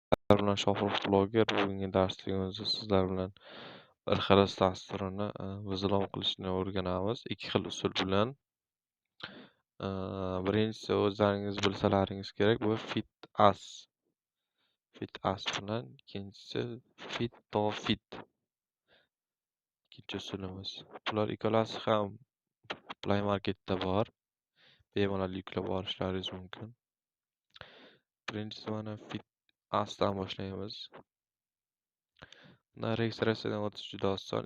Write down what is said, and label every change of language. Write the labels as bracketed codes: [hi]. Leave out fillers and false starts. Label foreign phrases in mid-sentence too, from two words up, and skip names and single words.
[uz] bilan Shohrux bloger. Bugungi darsligimizda sizlar bilan bir xil dasturini vizlom qilishni o'rganamiz. Ikki xil usul bilan. Birinchisi o'zlaringiz bilsalaringiz kerak, bu fit as. Fit as bilan ikkinchisi fit to fit. Ikkinchi usulimiz. Bular ikkalasi ham Play Marketda bor. Bemalol yuklab olishlaringiz mumkin. Birinchisi mana fit asdan boshlaymiz. Bunda registratsiyadan o'tish juda oson.